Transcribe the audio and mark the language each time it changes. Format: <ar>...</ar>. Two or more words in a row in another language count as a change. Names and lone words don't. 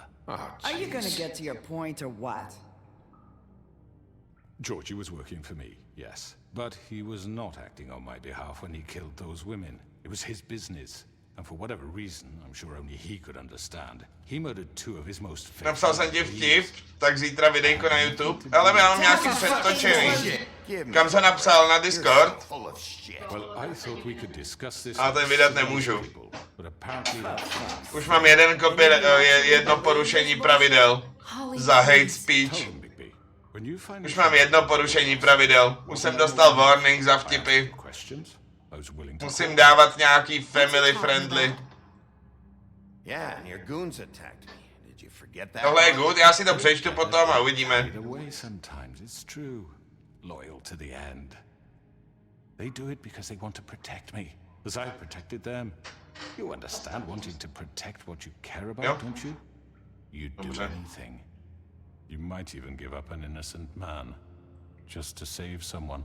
<en>Are you gonna get to your point or what? Georgie was working for me, yes. But he was not acting on my behalf when he killed those women. It was his business. And for whatever reason, I'm sure only he could understand, he murdered two of his most faithful</en> <cs>Napsal jsem ti</cs> <en>employees.</en> <cs>vtip, tak zítra videjko na YouTube. Ale já mám nějaký předtočený. Kam se napsal na Discord?</cs> <en>Full of shit. Well, I thought we could discuss this.</en> <cs>A ten vydat nemůžu.</cs> <en>But apparently</en> <cs>Už mám jedno porušení pravidel za</cs> <en>hate speech. Tell him, Bigby. When you find</en> <cs>Už mám jedno porušení pravidel. Už jsem dostal warning za vtipy.</cs> <en>questions, I was willing to.</en> <cs>Musím dávat nějaký</cs> <en>family friendly. Yeah, and your goons attacked me. Did you forget that?</en> <cs>Tohle je good, já si to přečtu potom a uvidíme.</cs> <en>In a way, sometimes it's true. Loyal to the end. They do it because they want to protect me, as I protected them. You understand wanting to protect what you care about, Yep. don't you? You'd do</en> <cs>Dobře.</cs> <en>anything. You might even give up an innocent man, just to save someone.</en>